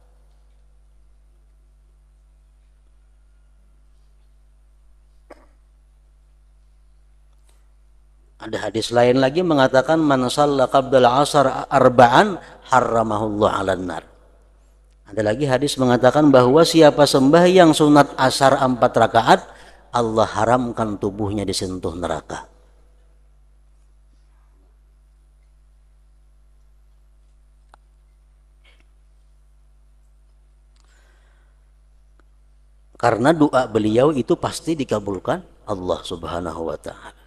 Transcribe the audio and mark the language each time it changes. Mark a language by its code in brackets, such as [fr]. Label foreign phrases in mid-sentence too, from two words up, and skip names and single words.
[id] Ada hadis lain lagi mengatakan [ar] man shalla qabla asar arba'an harramahullah 'alan nar. [id] Ada lagi hadis mengatakan bahwa siapa sembahyang sunat asar 4 rakaat, Allah haramkan tubuhnya disentuh neraka. Karena doa beliau itu pasti dikabulkan Allah [ar] Subhanahu wa ta'ala.